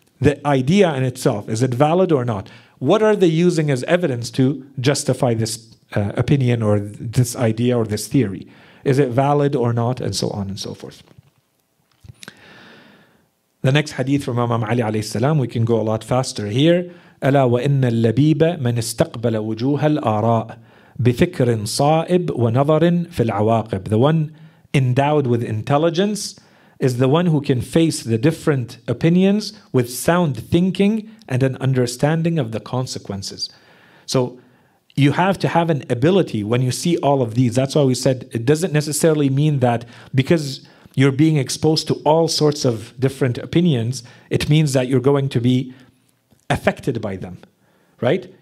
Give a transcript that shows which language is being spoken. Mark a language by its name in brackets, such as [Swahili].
[English] The idea in itself, is it valid or not? What are they using as evidence to justify this opinion or this idea or this theory? Is it valid or not? And so on and so forth. The next hadith from Imam Ali alayhi salam, we can go a lot faster here. [Arabic] ألا وإن اللبيب من استقبل وجوه الآراء بفكر صائب ونظر في العواقب. [English] The one endowed with intelligence is the one who can face the different opinions with sound thinking and an understanding of the consequences. So you have to have an ability when you see all of these. That's why we said it doesn't necessarily mean that because you're being exposed to all sorts of different opinions, it means that you're going to be affected by them, right?